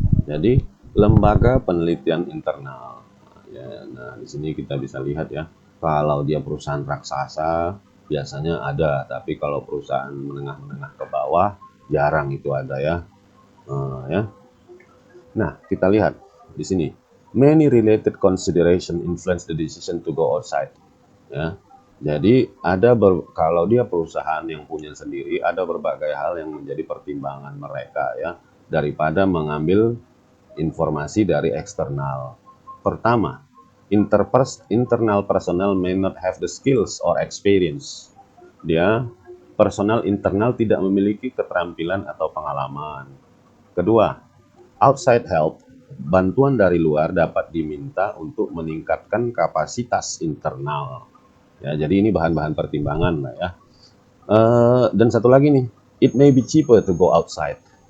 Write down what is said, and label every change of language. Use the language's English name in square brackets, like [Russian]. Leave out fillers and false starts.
[Indonesian] Jadi lembaga penelitian internal. Ya, nah di sini kita bisa lihat ya, kalau dia perusahaan raksasa biasanya ada, tapi kalau perusahaan menengah-menengah ke bawah jarang itu ada ya. Ya. Nah, kita lihat di sini. [English] Many related consideration influence the decision to go outside. [Indonesian] Ya. Jadi kalau dia perusahaan yang punya sendiri, ada berbagai hal yang menjadi pertimbangan mereka ya, daripada mengambil informasi dari eksternal. Pertama, [English] internal personnel may not have the skills or experience. [Indonesian] Dia personal internal tidak memiliki keterampilan atau pengalaman. Kedua, [English] outside help, [Indonesian] bantuan dari luar dapat diminta untuk meningkatkan kapasitas internal. Ya, jadi ini bahan-bahan pertimbangan lah ya. Dan satu lagi nih, [English] it may be cheaper to go outside.